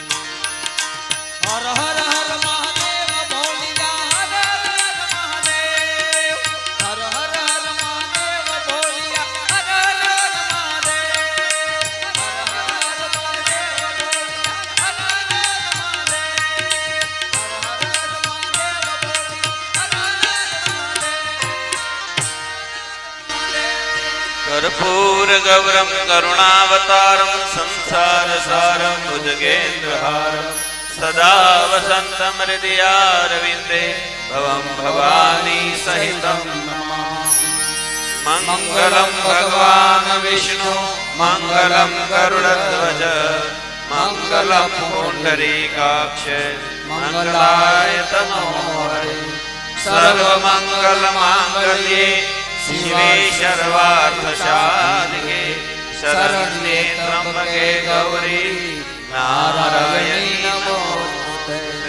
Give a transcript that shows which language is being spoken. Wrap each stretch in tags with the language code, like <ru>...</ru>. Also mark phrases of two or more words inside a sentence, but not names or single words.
<gu>હર હર હર મહાદેવ બોલિયા હર હર હર મહાદેવ હર હર હર મહાદેવ બોલિયા હર હર હર મહાદેવ હર હર હર મહાદેવ બોલિયા હર હર હર મહાદેવ</gu> <sa>कर्पूर गौरम करुणावतारम संसार सारम भुजगेन्द्रहारम सदा वसंतम हृदयारविंदे भवं भवानी सहितं नमामि मंगलम भगवान विष्णु मंगलम गरुड़ध्वज मंगलम पुंडरीकाक्ष मंगलाय तनो हरे सर्वमंगल मांगल्ये शिवे सर्वार्थ साधके शरण्ये त्र्यंबके गौरी नारायणी नमोस्तुते</sa>